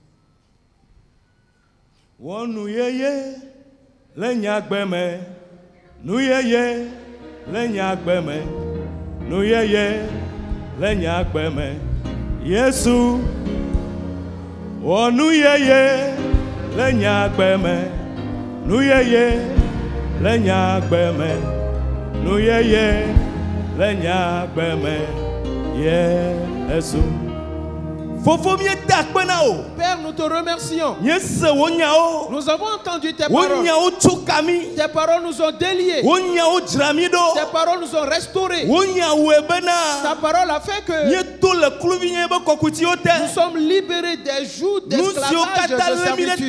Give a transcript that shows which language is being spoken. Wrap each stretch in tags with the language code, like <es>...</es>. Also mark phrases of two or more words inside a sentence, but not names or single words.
<ee>Yesu Onu yeye lenya gbeme nu yeye lenya gbeme nu yeye lenya gbeme Yesu</ee> <fr>Père, nous te remercions. Nous avons entendu tes paroles. Tes paroles nous ont déliés. Tes paroles nous ont restaurés. Ta parole a fait que nous sommes libérés des jougs d'esclavage de servitude.</fr>